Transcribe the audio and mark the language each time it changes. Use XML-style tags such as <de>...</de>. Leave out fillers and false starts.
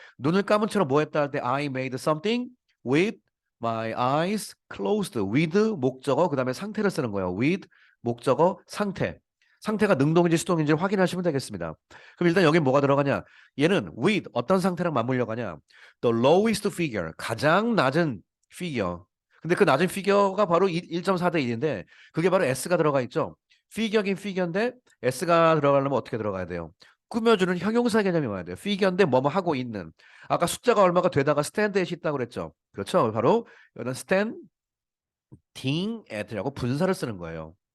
<ko>눈을 감은 채로 뭐 했다 할 때</ko> <en>I made something with my eyes closed.</en> <ko>with 목적어 그다음에 상태를 쓰는 거예요. with 목적어 상태. 상태가 능동인지 수동인지 확인하시면 되겠습니다. 그럼 일단 여기 뭐가 들어가냐? 얘는 with 어떤 상태랑 맞물려 가냐?</ko> <en>The lowest figure</en> <ko>가장 낮은</ko> <en>figure.</en> <ko>근데 그 낮은 피겨가 바로 1.4대 1인데 그게 바로 S가 들어가 있죠. 피겨긴 피겨인데 S가 들어가려면 어떻게 들어가야 돼요? 꾸며주는 형용사 개념이 와야 돼요. 피겨인데 뭐뭐 하고 있는. 아까 숫자가 얼마가 되다가 standat이 있다고 그랬죠. 그렇죠. 바로 이거는 standing at라고 분사를 쓰는 거예요.</ko>